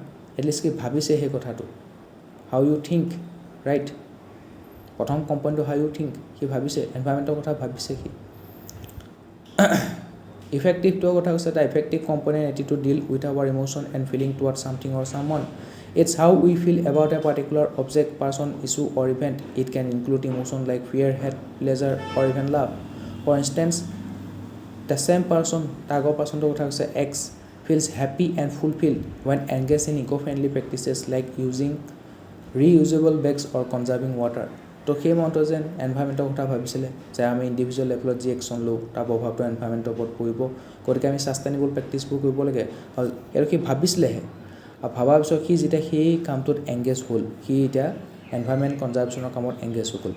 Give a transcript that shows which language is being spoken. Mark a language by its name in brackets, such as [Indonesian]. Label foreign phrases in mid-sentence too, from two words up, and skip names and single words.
[Assamese] এটলিষ্ট কি ভাবিছে সেই কথাটো, [English] how you think, [Assamese] ৰাইট। প্ৰথম কম্পনেণ্টটো [English] how you think, [Assamese] সি ভাবিছে, এনভাইৰমেণ্টৰ কথা ভাবিছে সি। ইফেক্টিভটোৰ কথা কৈছে, এটা [English] effective component attitude deal with our emotion and feeling toward something or someone. It's how we feel about a particular object, person, issue or event. It can include emotions like fear, hate, pleasure or even love. For instance, the same person, [Assamese] আগৰ personটোৰ কথা কৈছে [English] X, feels happy and fulfilled when engaged in eco-friendly practices like using reusable bags or conserving water. [Assamese] তো সেই মনটো যেন এনভাইৰমেণ্টৰ কথা ভাবিছিলে যে আমি [English] individual level [Assamese] যি একশ্যন লওঁ তাৰ প্ৰভাৱটো এনভাইৰমেণ্টৰ ওপৰত পৰিব, গতিকে আমি [English] sustainable practices [Assamese] কৰিব লাগে। আৰু সি ভাবিছিলেহে, আৰু ভবাৰ পিছত সি যেতিয়া সেই কামটোত এংগেজ হ'ল, সি এতিয়া [English] environment conservation [Assamese] কামত এংগেজ হৈ গ'ল।